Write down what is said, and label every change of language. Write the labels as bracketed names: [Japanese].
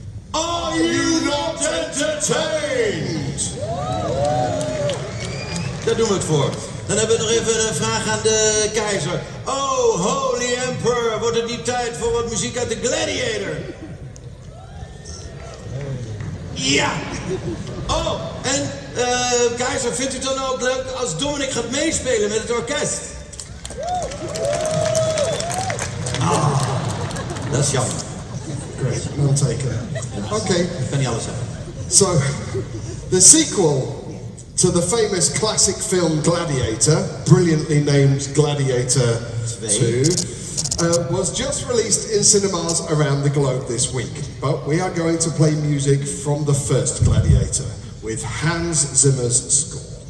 [English] Are you not entertained? [Dutch] Daar doen we het voor. Dan hebben we nog even een vraag aan de keizer. [English] Oh, holy emperor, [Dutch] wordt het niet tijd voor wat muziek uit de Gladiator? Ja! Oh, en keizer, vindt u het dan ook leuk als Dominic gaat meespelen met het orkest? Ah, dat is jammer. [English] Great, none taken. Okay. [Dutch] Ik kan niet alles hebben. [English] So, the sequel to the famous classic film Gladiator, brilliantly named Gladiator 2, was just released in cinemas around the globe this week. But we are going to play music from the first Gladiator with Hans Zimmer's score.